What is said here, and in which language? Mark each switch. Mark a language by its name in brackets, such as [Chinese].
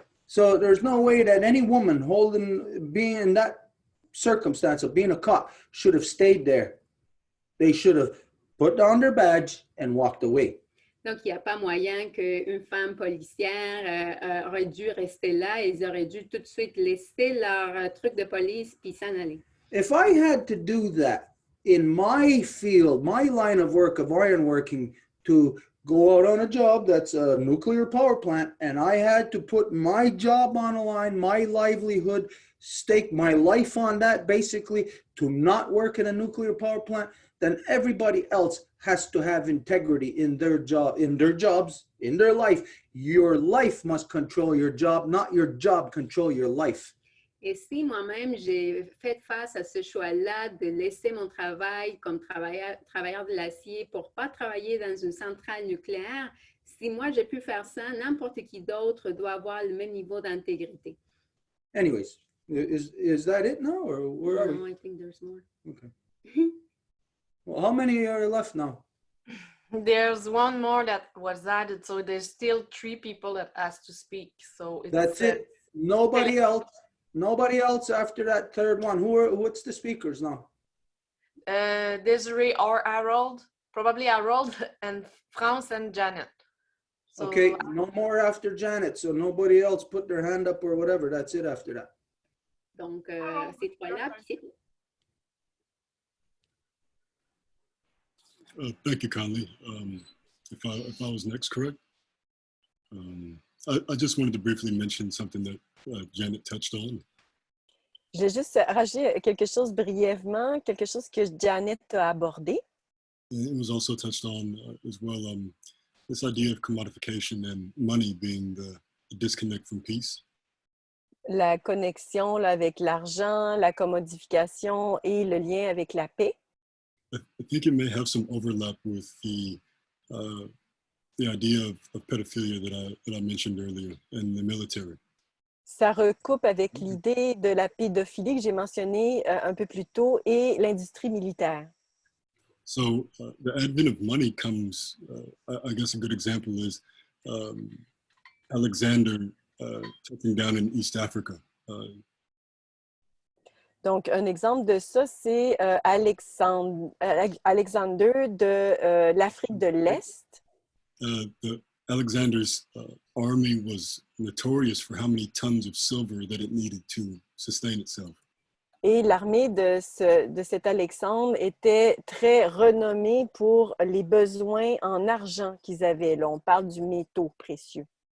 [English] So there's no way that any woman being in that circumstance of being a cop should have stayed there. They should have put down their badge and walked away. [French] Donc, il n'y a pas moyen qu'une femme policière aurait dû rester là. Ils auraient dû tout de suite laisser leur truc de police puis s'en aller. [English] If I had to do that in my field, my line of work of ironworking, to go out on a job that's a nuclear power plant, and I had to put my job on the line, my livelihood, stake my life on that, basically, to not work in a nuclear power plant, then everybody else has to have integrity in their job, in their jobs, in their life. Your life must control your job, not your job control your life. [French] Et si moi-même, j'ai fait face à ce choix-là de laisser mon travail comme travailleur de l'acier pour ne pas travailler dans une centrale nucléaire, si moi j'ai pu faire ça, n'importe qui d'autre doit avoir le même niveau d'intégrité. [English] Anyways, is that it now? Or where are No, we? I think there's more. Okay. Well, how many are left now? There's one more that was added, so there's still 3 people that asked to speak. So it's, That's it. Nobody else. Nobody else after that third one. What's the speakers now? Desiree or Harold, probably Harold, and France and Janet. So, Okay, no more after Janet. So nobody else put their hand up or whatever. That's it after that. [French] Donc, ces trois-là, puis c'est tout. [English] Thank you, Conley. If I was next, correct? I just wanted to briefly mention something that Janet touched on. [French] Je vais juste rajouter quelque chose brièvement, quelque chose que Janet a abordé. [English] And it was also touched on as well, this idea of commodification and money being the disconnect from peace. [French] La connexion là, avec l'argent, la commodification et le lien avec la paix. [English] I think it may have some overlap with the idea of pedophilia that I mentioned earlier in the military. [French] Ça recoupe avec l'idée de la pédophilie que j'ai mentionnée un peu plus tôt et l'industrie militaire. [English] So the advent of money comes, I guess a good example is Alexander touching down in East Africa. [French] Donc, un exemple de ça, c'est Alexander de l'Afrique de l'Est. [English] Alexander's army was notorious for how many tons of silver that it needed to sustain itself. [French] Et l'armée de cet Alexandre était très renommée pour les besoins en argent qu'ils avaient. Là, on parle du métaux précieux.